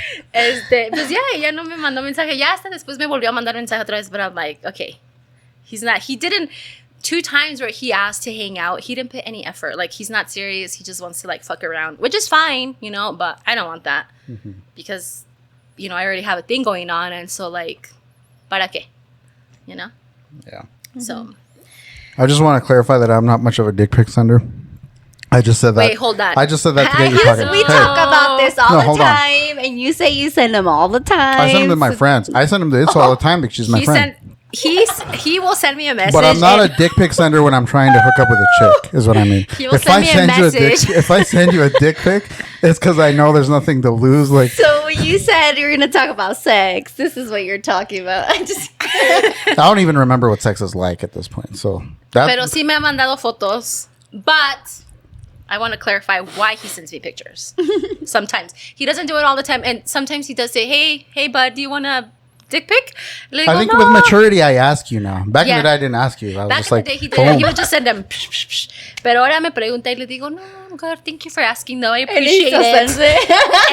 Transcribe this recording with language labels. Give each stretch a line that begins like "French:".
Spanish: Pues ya, ella no me mandó mensaje. Ya hasta después me volvió a mandar mensaje otra vez,
English: but I'm like, okay. He didn't, 2 times where he asked to hang out, he didn't put any effort. Like, he's not serious. He just wants to, like, fuck around, which is fine, you know, but I don't want that. Because, you know, I already have a thing going on, and so, like,
Spanish: ¿para qué?
English: You know? Yeah. So. I just want to clarify that I'm not much of a dick pic sender. I just said that. Wait, hold on. I just said that to get you talking. We talk about this all the time, and you say you send them all the time. I send them to my friends. I send them to Itzel all the time because she's my friend. He will send me a message. But I'm not a dick pic sender when I'm trying to hook up with a chick, is what I mean. He will send me a message. If I send you a dick pic, it's because I know there's nothing to lose. Like, so when you said you were going to talk about sex, this is what you're talking about. I don't even remember what sex is like at this point. So
Spanish: Pero sí me ha mandado fotos.
English: But I want to clarify why he sends me pictures. Sometimes. He doesn't do it all the time. And sometimes he does say, hey, bud, do you want a dick pic? Like, I think with maturity, I ask you now. Back in the day, I didn't ask you. I was Back just in like, the day, he did. He would just send them.
Spanish: Pero ahora me pregunta y le digo, no,
English: God, thank you for asking, though. I appreciate it.